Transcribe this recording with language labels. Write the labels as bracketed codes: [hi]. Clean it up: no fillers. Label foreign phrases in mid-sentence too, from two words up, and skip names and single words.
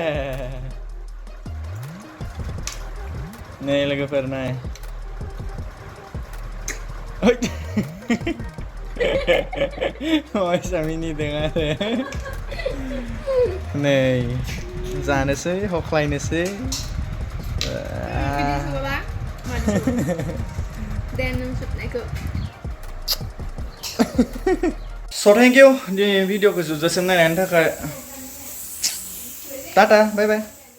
[brx] नै लोगोफोर नाय मायसा मिनिदों आरो नै जानोसै हख्लायनोसै [en] So thank you [brx] di video ke जोबजासिम नायनायनि थाखाय [en] tata bye bye